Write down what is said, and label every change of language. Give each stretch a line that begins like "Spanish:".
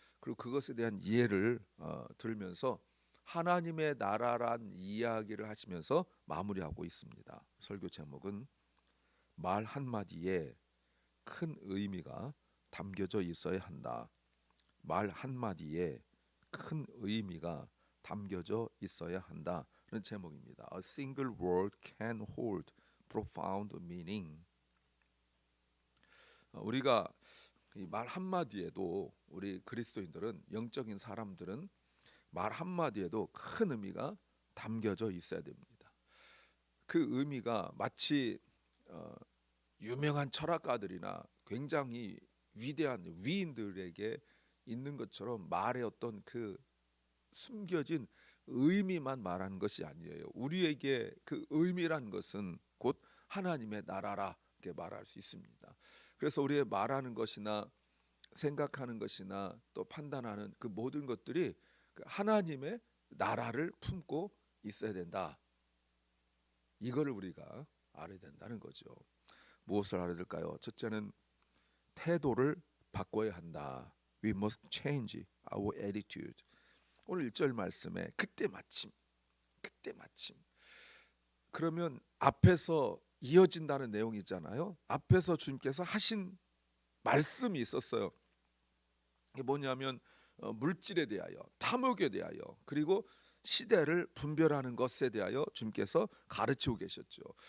Korean: 그리고 그것에 대한 이해를 들면서 하나님의 나라란 이야기를 하시면서 마무리하고 있습니다. 설교 제목은 말 한마디에 큰 의미가 담겨져 있어야 한다. 말 한마디에 큰 의미가 담겨져 있어야 한다는 제목입니다.
English: A single word can hold profound meaning.
Korean: 우리가 말 한마디에도 우리 그리스도인들은 영적인 사람들은 말 한마디에도 큰 의미가 담겨져 있어야 됩니다. 그 의미가 마치 유명한 철학가들이나 굉장히 위대한 위인들에게 있는 것처럼 말의 어떤 그 숨겨진 의미만 말하는 것이 아니에요. 우리에게 그 의미란 것은 곧 하나님의 나라라 이렇게 말할 수 있습니다. 그래서 우리의 말하는 것이나 생각하는 것이나 또 판단하는 그 모든 것들이 하나님의 나라를 품고 있어야 된다. 이거를 우리가 알아야 된다는 거죠. 무엇을 알아야 될까요? 첫째는 태도를 바꿔야 한다.
English: We must change our attitude.
Korean: 오늘 1절 말씀에 그때 마침 그러면 앞에서 이어진다는 내용이 있잖아요. 앞에서 주님께서 하신 말씀이 있었어요. 이게 뭐냐면 물질에 대하여, 탐욕에 대하여, 그리고 시대를 분별하는 것에 대하여 주님께서 가르치고 계셨죠.